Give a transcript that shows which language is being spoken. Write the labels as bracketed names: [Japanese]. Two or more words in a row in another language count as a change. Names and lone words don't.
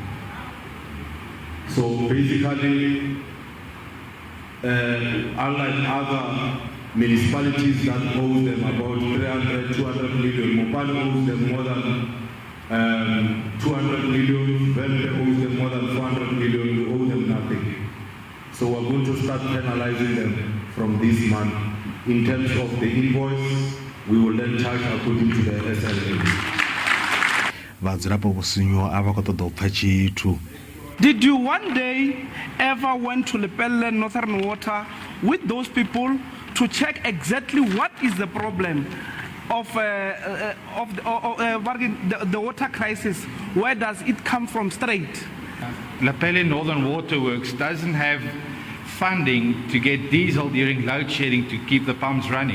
[English] So basically, unlike other municipalities that owe them about 300, 200 million, Mopani owes them more than 200 million, Vhona owes them more than 400 million, we owe them nothing. So we're going to start penalizing them from this month. In terms of the invoice, we will then charge according to the SLA. [Venda] Vhadzulapo vhusinyo a vha khou ṱoḓa u pfha tshithu. [English] Did you one day ever went to Lepelle Northern Water with those people to check exactly what is the problem of the water crisis? Where does it come from straight? Lepelle Northern Waterworks doesn't have funding to get diesel during load shedding to keep the pumps running.